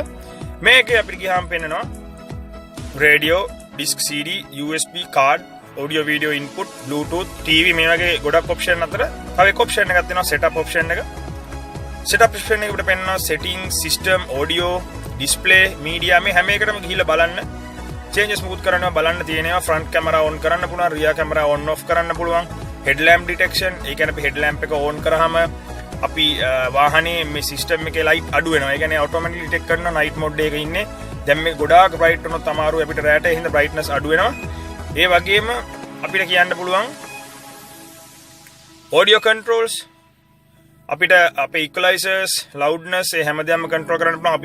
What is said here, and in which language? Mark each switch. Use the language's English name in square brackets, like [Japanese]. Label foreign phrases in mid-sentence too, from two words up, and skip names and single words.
[Sinhala] මේකේ අපිට ගියාම පෙන්නනවා [English] radio, disk CD, USB card, audio video input, bluetooth, TV [Sinhala] මේ වගේ ගොඩක් option අතර තව එක option එකක් තියෙනවා [English] setup option [Sinhala] එක. [English] setup option [Sinhala] එකකට පෙන්නනවා [English] settings, system, audio, display, media [Sinhala] මේ හැම එකටම ගිහිල්ලා බලන්න. changes මුකුත් කරනවා බලන්න තියෙනවා. [English] front camera on [Sinhala] කරන්න පුළුවන්, [English] rear camera on off [Sinhala] කරන්න පුළුවන්. [English] headlamp detection [Sinhala] ඒ කියන්නේ අපි headlamp එක on කරාම අපි වාහනේ මේ system එකේ light අඩු වෙනවා. ඒ කියන්නේ [English] automatically detect [Sinhala] කරන [English] night mode [Sinhala] එකක ඉන්නේ. දැන් මේ ගොඩාක් bright වුණොත් අමාරු අපිට රැට ඒ හින්දා brightness අඩු වෙනවා. ඒ වගේම අපිට කියන්න පුළුවන් [English] audio controls [Sinhala] අපිට අපේ [English] equalizers loudness [Sinhala] ඒ හැමදේම control කරන්න පුළුවන්.